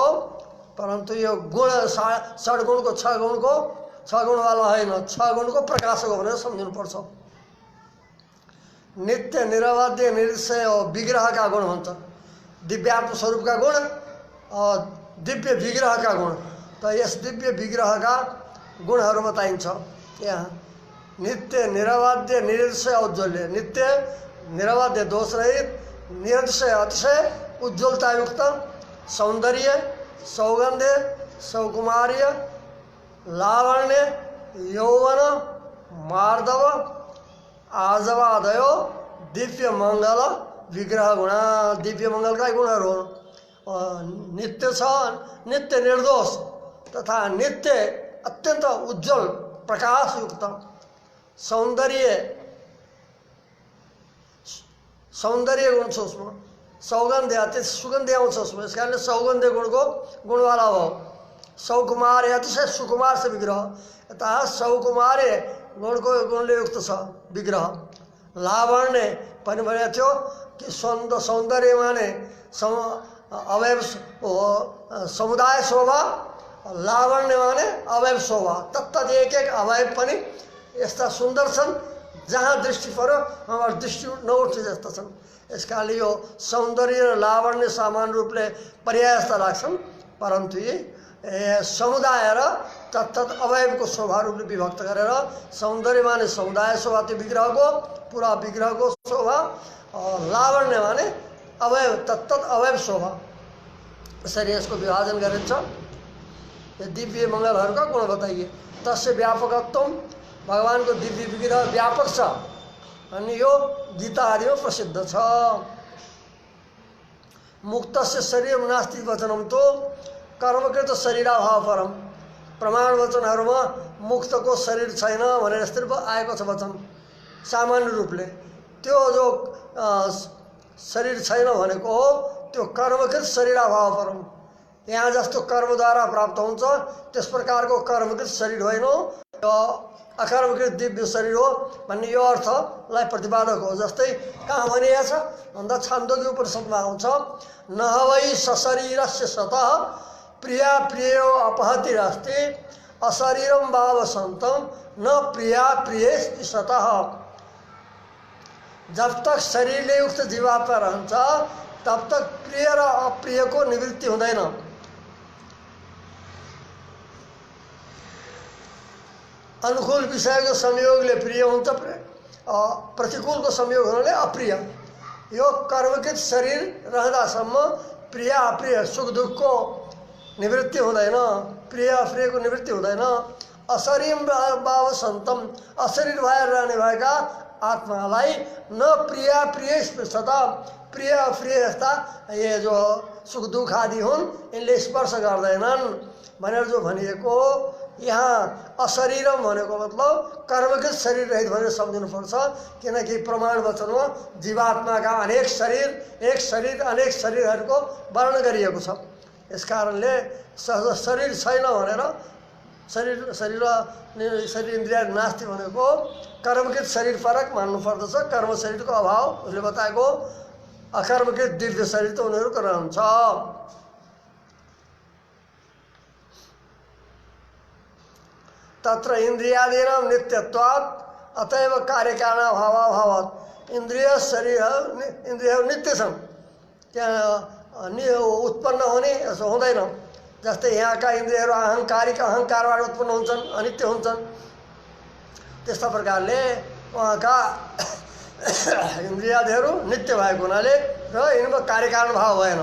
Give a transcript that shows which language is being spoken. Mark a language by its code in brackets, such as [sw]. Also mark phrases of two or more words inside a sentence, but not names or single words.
[ne] परन्तु यो गुण षड्गुणको 6 गुणवाला होइन, 6 गुणको प्रकाशक हो भनेर सम्झिनुपर्छ। नित्य निरवध्य निरतिशय विग्रहका गुण हुन्छ, दिव्यात्म स्वरूपका गुण और दिव्य विग्रहका गुण। त यस दिव्य विग्रहका गुणहरू बताइन्छ यहाँ। [sa] नित्य निरवध्य निरतिशय औज्ज्वल्य, नित्य निरवध्य दोषरहित, निरतिशय अतिशय उज्ज्वलतायुक्त, सौन्दर्य सौगन्ध्य सौकुमार्य लावण्य यौवन मार्दव आजवादयो दिव्य मंगल विग्रह गुण। [ne] दिव्य मंगलका गुणहरू नित्य छ, नित्य निर्दोष तथा नित्य अत्यन्त उज्जवल प्रकाशयुक्त, सौन्दर्य गुण छ उसमा, सौगन्ध्य अति सुगन्ध्य आउँछ उसमा। यस कारणले सौगन्ध्य गुणको गुणवाला हो। सौकुमार्य अतिशय सुकुमार से विग्रह, यता सौकुमार्य गुणको गुणले युक्त छ विग्रह। लावण्य पनि भनेको थियो कि सौन्दर्य माने अवयव समुदाय शोभा, लावण्य माने अवयव शोभा। तत्त एक एक अवयव पनि यस्ता सुन्दर छन् जहाँ दृष्टि पर्यो हाम्रो दृष्टि नउठ्ने जस्ता छन्। यस कारणले यो सौन्दर्य र लावण्य समान रूपले पर्याय जस्ता लाग्छन्, परन्तु यी समुदाय र तत्त अवयवको शोभा रूपले विभक्त गरेर सौन्दर्य माने समुदाय शोभा, त्यो विग्रहको पुरा विग्रहको शोभा, लावण्य माने अवयव तत्त अवयव शोभा, यसरी यसको विभाजन गरिन्छ। यो दिव्य मङ्गलहरूका गुण बताइए। [sa] तस्य व्यापकत्व, [ne] भगवानको दिव्य विग्रह व्यापक छ अनि यो गीता आदिमा प्रसिद्ध छ। [sa] मुक्तस्य शरीर नास्ति वचनम तो कर्मकृत शरीराभाव परम, [ne] प्रमाण वचनहरूमा मुक्तको शरीर छैन भनेर यस्तै आएको छ वचन सामान्य रूपले। त्यो जो शरीर छैन भनेको हो त्यो [sa] कर्मकृत शरीराभाव परम, [ne] यहाँ जस्तो कर्मद्वारा प्राप्त हुन्छ त्यस प्रकारको कर्मकृत शरीर होइन, यो अकर्मकृत दिव्य शरीर हो भन्ने यो अर्थलाई प्रतिपादक हो। जस्तै कहाँ भनिएको छ भन्दा छान्दोग्य उपनिषदमा आउँछ, [sa] न वै सशरीरस्य सतः प्रिया प्रियो अपहतिरस्ति अशरीरम भावसन्तम न प्रिया प्रिय सतः। [hi] जब तक [ne] शरीरले युक्त जीवात्मा रहन्छ [hi] तब तक [ne] प्रिय र अप्रियको निवृत्ति हुँदैन। अनुकूल विषयको संयोगले प्रिय हुन्छ, प्रतिकूलको संयोग हुनाले अप्रिय। यो कर्मकृत शरीर रहँदासम्म प्रिय अप्रिय सुख दुःखको निवृत्ति हुँदैन, प्रिय अप्रियको निवृत्ति हुँदैन। [sa] अशरीर भाव सन्तम, [ne] अशरीर भएर रहने भएका आत्मालाई [sa] न प्रिय प्रिय सता, [ne] प्रिय अप्रिय यस्ता ये जो सुख दुःख आदि हुन् यिनले स्पर्श गर्दैनन् भनेर जो भनिएको। यहाँ अशरीरम भनेको मतलब कर्मकृत शरीर रहित भनेर सम्झिनुपर्छ, किनकि प्रमाण वचनमा जीवात्माका अनेक शरीर, एक शरीर अनेक शरीरहरूको वर्णन गरिएको छ। यस कारणले शरीर छैन भनेर [sa] शरीर इन्द्रिय नास्ति [ne] भनेको कर्मकृत शरीर फरक मान्नुपर्दछ। कर्म शरीरको अभाव उसले बताएको, अकर्मकृत दिव्य शरीर त उनीहरूको रहन्छ। [sa] तत्र इन्द्रियादीनां नित्यत्वात् अतएव कार्यकारणभावाभावात्, [ne] इन्द्रिय शरीर इन्द्रियहरू नित्य छन्, त्यहाँ उत्पन्न हुने यसो हुँदैन। जस्तै यहाँका इन्द्रियहरू अहङ्कारबाट उत्पन्न हुन्छन्, अनित्य हुन्छन्। त्यस्ता प्रकारले उहाँका इन्द्रियादिहरू नित्य भएको हुनाले र यिनमा कार्यकारण भाव भएन।